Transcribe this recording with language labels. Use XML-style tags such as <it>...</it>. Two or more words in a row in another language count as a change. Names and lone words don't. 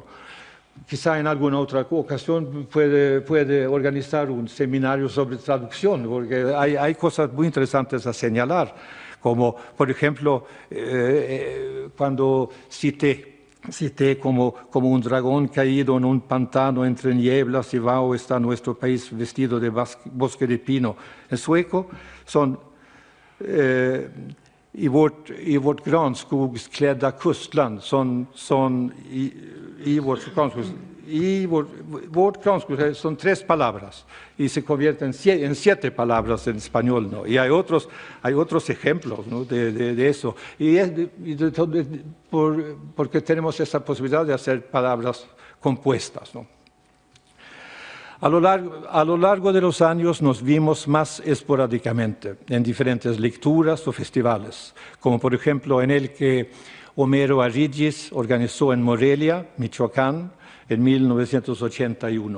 <es>Quizá en alguna otra ocasión puede organizar un seminario sobre traducción, porque hay cosas muy interesantes a señalar, como, por ejemplo, cuando cité como un dragón caído en un pantano entre nieblas y vaho está nuestro país vestido de bosque de pino. En sueco son</es> <sv>i vårt granskogsklädda kustland vårt granskog</sv> <es>son 3 palabras y se convierten en 7 palabras en español, ¿no? Y hay otros ejemplos, ¿no?, de eso. Porque tenemos esa posibilidad de hacer palabras compuestas, ¿no? A lo largo de los años nos vimos más esporádicamente en diferentes lecturas o festivales, como por ejemplo en el que Homero Arrigis organizó en Morelia, Michoacán, en 1981.</es>